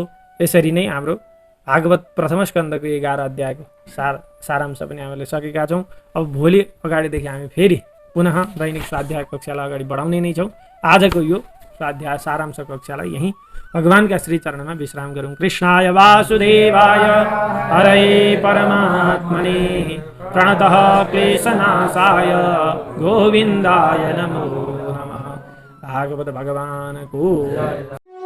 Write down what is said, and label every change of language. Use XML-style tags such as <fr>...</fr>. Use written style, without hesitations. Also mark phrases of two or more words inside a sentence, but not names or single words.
<ne>यसरी नै हाम्रो भागवत प्रथम स्कन्धको 11 अध्यायको सारांश पनि हामीले सकेका छौँ। अब भोलि अगाडिदेखि हामी फेरि पुनः दैनिक स्वाध्याय कक्षालाई अगाडि बढाउने नै छौँ। आजको यो स्वाध्याय सारांश कक्षालाई यहीँ भगवानका श्रीचरणमा विश्राम गरौँ।</ne> <sa>कृष्णाय वासुदेवाय हरये परमात्मने प्रणतः क्लेशनाशाय गोविन्दाय नमो नमः।</sa> <ne>भागवत भगवानको</ne>